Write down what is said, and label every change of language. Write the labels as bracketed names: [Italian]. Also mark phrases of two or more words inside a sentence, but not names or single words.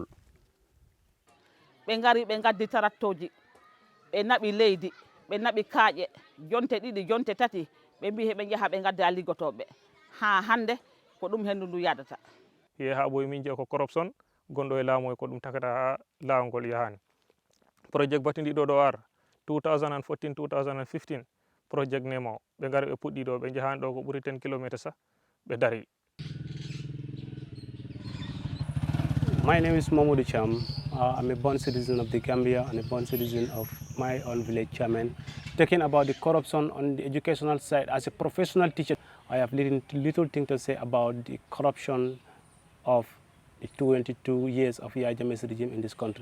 [Fula] Ɓe ngari ɓe gaddi tarattoji ɓe naɓi leydi ɓe naɓi kaaƴe jonte 2 jonte 3 ɓe mbi heɓe jaha ɓe gadda liggotoɓe ha hande ko ɗum hendu ndu yadata. Ha boy min je ko corruption gonɗo e laamu ko ɗum takata ha laawol yahani. Project battindiɗo ɗo ar 2014 2015 project nemo ɓe ngari ɓe puɗɗi ɗo ɓe jahani ɗo ko ɓuri 10 kilometers sa ɓe dari. [English] My name is Mamadou Cham. I'm a born citizen of the Gambia and a born citizen of my own village, Chairman. Talking about the corruption on the educational side, as a professional teacher, I have little thing to say about the corruption of the 22 years of Yahya Jammeh's regime in this country.